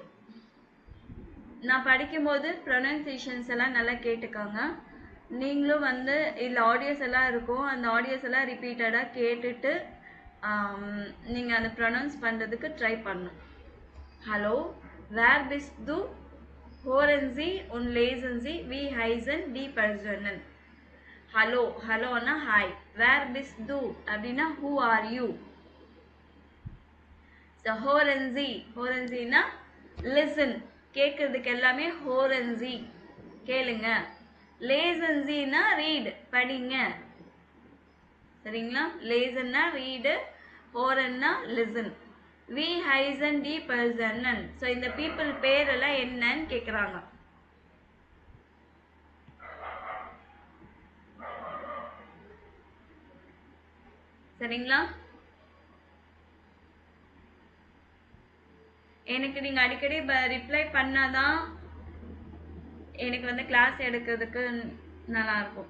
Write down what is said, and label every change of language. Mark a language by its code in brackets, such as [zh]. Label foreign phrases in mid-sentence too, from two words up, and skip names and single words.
[ta] நான் படிக்கும்போது ப்ரொனன்சியேஷன்ஸ் எல்லாம் நல்லா கேட்டுக்கோங்க. நீங்களும் வந்து இதில் ஆடியோஸ் எல்லாம் இருக்கும், அந்த ஆடியோஸ் எல்லாம் ரிப்பீட்டடாக கேட்டுட்டு நீங்கள் அதை ப்ரொனவுன்ஸ் பண்ணுறதுக்கு ட்ரை பண்ணணும். [de] Hallo, wer bist du horen Sie und lesen Sie, wie heißen die Personen? Hallo, [ta] ஹலோனா ஹாய். [de] wer bist du [ta] அப்படின்னா [en] who are you? [de] So horen Sie, horen Sieனா listen, [ta] கேட்கறதுக்கு எல்லாமே [de] horen Sie, [ta] கேளுங்க. [de] lesen Sieனா read, [ta] படிங்க. சரிங்களா? [de] lesenனா read, horenனா listen. We heißen die Personen. [ta] So இந்த people பேர் எல்லாம் என்னன்னு கேக்குறாங்க. சரிங்களா? எனக்கு நீங்க அடிக்கடி ரிப்ளை பண்ணாதான் எனக்கு வந்து கிளாஸ் எடுக்கிறதுக்கு நல்லா இருக்கும்.